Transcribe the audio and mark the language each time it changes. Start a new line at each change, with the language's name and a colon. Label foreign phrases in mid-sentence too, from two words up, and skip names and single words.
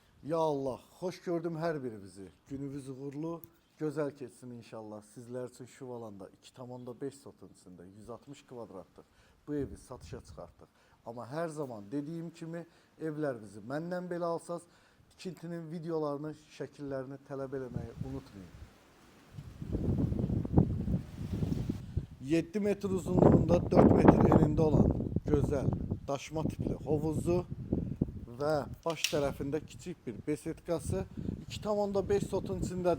Turkish: Ya Allah, hoş gördüm her birinizi. Gününüz uğurlu, güzel geçsin inşallah. Sizler için şu alanda 2,5 sotun içinde 160 kvadratlık bu evi satışa çıkarttık. Ama her zaman dediğim
Azerbaijani: kimi evlerinizi məndən belə alsaz, tikintinin videolarını, şəkillərini tələb eləməyi unutmayın. 7 metr uzunluğunda 4 metr enində olan güzel daşma tipli hovuzu ve baş tərəfində kiçik bir besetkası 2,5 sotun içindədir.